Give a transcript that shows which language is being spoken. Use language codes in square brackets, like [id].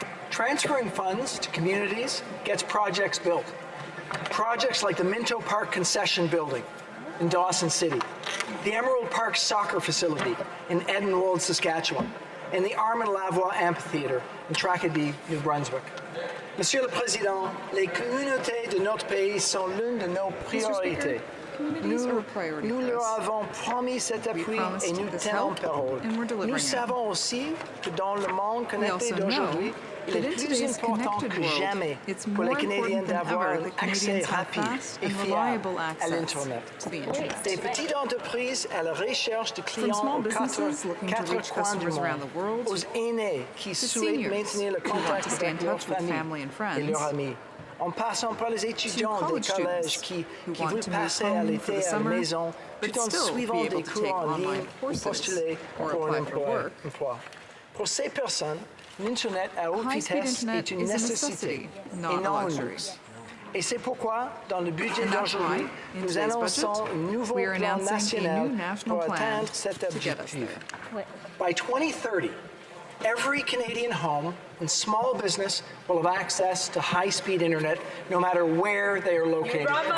[en] Transferring funds to communities gets projects built. Projects like the Minto Park Concession Building in Dawson City, the Emerald Park Soccer Facility in Edenwold, Saskatchewan, and the Armand Lavoie Amphitheatre in Tracadie, New Brunswick. [fr] Monsieur le Président, les communautés de notre pays sont l'une de nos priorités. Nous leur avons promis cet appui et nous tenons parole. Nous savons aussi que dans le monde connecté d'aujourd'hui, il est plus important que jamais pour les Canadiens d'avoir un accès rapide et fiable à l'Internet. Des petites entreprises à la recherche de clients aux quatre coins du monde, aux aînés qui souhaitent maintenir le contact avec leur famille et leurs amis, en passant par les étudiants des collèges qui veulent passer à l'été à la maison tout en suivant des cours en ligne ou postuler pour un emploi. Pour ces personnes, l'Internet à haute vitesse est une nécessité et non un luxe. Et c'est pourquoi, dans le budget d'aujourd'hui, nous annonçons un nouveau plan national pour atteindre cet objectif. [en] By 2030, every Canadian home and small business will have access to high-speed internet no matter where they are located.